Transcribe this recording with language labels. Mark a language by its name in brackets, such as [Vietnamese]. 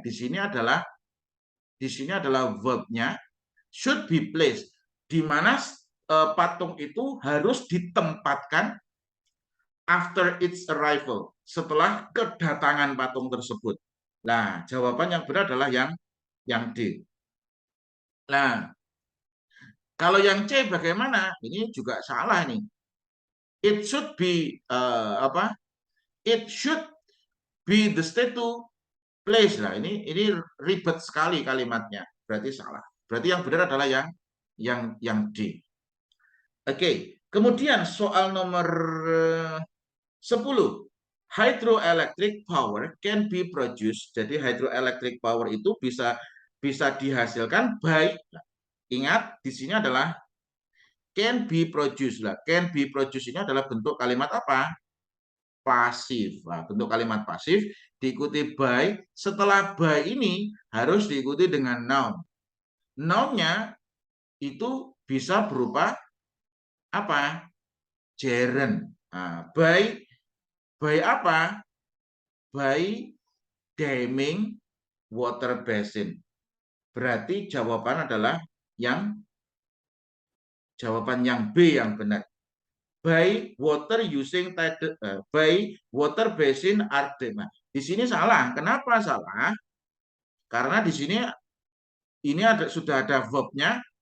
[Indonesian] Di sini adalah verbnya [English] should be placed, [Indonesian] di mana patung itu harus ditempatkan [English] after its arrival, [Indonesian] setelah kedatangan patung tersebut. Nah, jawaban yang benar adalah yang D. Nah, kalau yang C bagaimana? Ini juga salah nih. [English] It should be It should be the state to place. [Indonesian] Nah, ini ribet sekali kalimatnya. Berarti salah. Berarti yang benar adalah yang D. Oke, kemudian soal nomor 10. [English] Hydroelectric power can be produced. [Indonesian] Jadi [English] hydroelectric power [Indonesian] itu bisa dihasilkan by, ingat di sini adalah [English] can be produced [Indonesian] lah. [English] Can be produced [Indonesian] ini adalah bentuk kalimat apa? Pasif. Nah, bentuk kalimat pasif diikuti by. Setelah by ini harus diikuti dengan noun. Nounnya itu bisa berupa apa? Gerund. Nah, [English] by apa? By damming water basin. [Indonesian] Berarti jawaban adalah jawaban yang B yang benar. [English] By water using by water basin are dammed. [Indonesian] Nah, di sini salah. Kenapa salah? Karena di sini ini sudah ada verbnya.